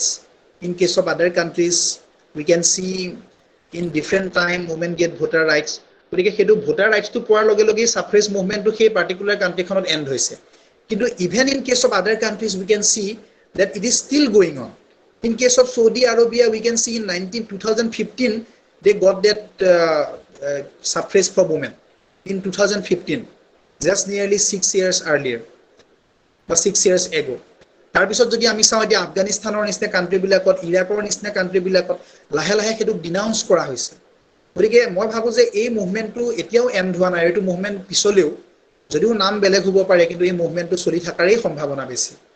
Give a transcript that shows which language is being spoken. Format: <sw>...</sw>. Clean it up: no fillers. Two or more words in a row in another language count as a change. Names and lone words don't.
<en>In case of other countries we can see in different time women get voter rights.</en> <as>গতিকে সেইটো ভোটাৰ ৰাইটছটো পোৱাৰ লগে লগে সাফ্ৰেজ মুভমেণ্টটো সেই পাৰ্টিকুলাৰ কাণ্ট্ৰিখনত এণ্ড হৈছে।</as> <en>কিন্তু even in case of other countries we can see that it is still going on. In case of Saudi Arabia, we can see in 2015 they got that suffrage for women in 2015, just nearly 6 years earlier or 6 years ago.</en> <as>তাৰপিছত যদি আমি চাওঁ এতিয়া আফগানিস্তানৰ নিচিনা কাণ্ট্ৰিবিলাকত, ইৰাকৰ নিচিনা কাণ্ট্ৰিবিলাকত লাহে লাহে সেইটোক ডিনাউন্স কৰা হৈছে। গতিকে মই ভাবোঁ যে এই মুভমেণ্টটো এতিয়াও এণ্ড হোৱা নাই। এইটো মুভমেণ্ট পিছলেও যদিও নাম বেলেগ হ'ব পাৰে, কিন্তু এই মুভমেণ্টটো চলি থকাৰেই সম্ভাৱনা বেছি।</as>